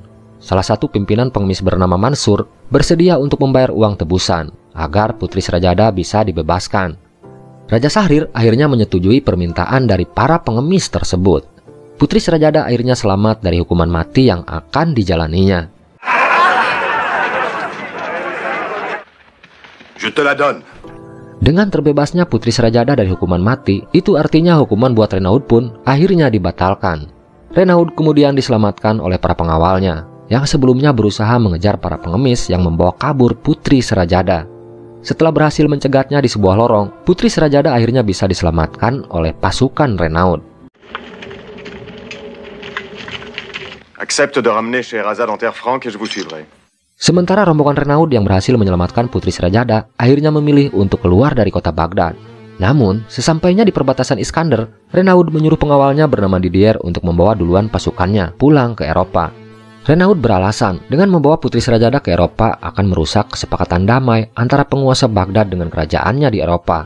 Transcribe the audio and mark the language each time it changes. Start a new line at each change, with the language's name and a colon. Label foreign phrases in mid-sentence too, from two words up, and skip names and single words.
Indonesian: Salah satu pimpinan pengemis bernama Mansur bersedia untuk membayar uang tebusan agar Putri Serajada bisa dibebaskan. Raja Sahrir akhirnya menyetujui permintaan dari para pengemis tersebut. Putri Serajada akhirnya selamat dari hukuman mati yang akan dijalaninya.
French: Je te la donne.
Indonesian: Dengan terbebasnya Putri Serajada dari hukuman mati, itu artinya hukuman buat Renaud pun akhirnya dibatalkan. Renaud kemudian diselamatkan oleh para pengawalnya, yang sebelumnya berusaha mengejar para pengemis yang membawa kabur Putri Serajada. Setelah berhasil mencegatnya di sebuah lorong, Putri Serajada akhirnya bisa diselamatkan oleh pasukan Renaud.
French: Accepte de ramener Scheherazade en terre franque et je vous suivrai.
Indonesian: Sementara rombongan Renaud yang berhasil menyelamatkan Putri Serajada akhirnya memilih untuk keluar dari kota Baghdad. Namun, sesampainya di perbatasan Iskandar, Renaud menyuruh pengawalnya bernama Didier untuk membawa duluan pasukannya pulang ke Eropa. Renaud beralasan dengan membawa Putri Serajada ke Eropa akan merusak kesepakatan damai antara penguasa Baghdad dengan kerajaannya di Eropa.